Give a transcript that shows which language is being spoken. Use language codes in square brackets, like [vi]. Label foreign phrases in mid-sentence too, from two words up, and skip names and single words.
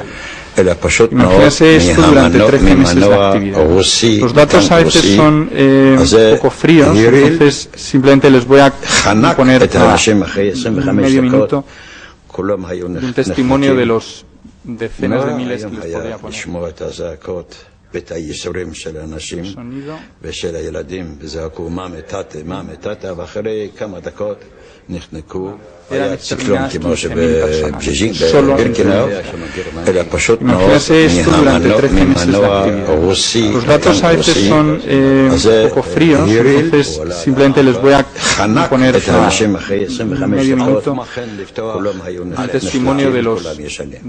[es] Imagínense esto durante 13 meses de actividad. Los datos a veces son un poco fríos, entonces simplemente les voy a poner un medio minuto de un testimonio de los decenas de miles que les podría poner. [he] ואת הייסורים של האנשים ושל הילדים, וזעקו מה מתת, ואחרי כמה דקות נחנקו. היה ציקלון כמו בבירקנאו, אלא פשוט מאוד ממנוע רוסי חנק את האנשים אחרי 25 דקות, כולם היו נחנקים וכולם ישנים.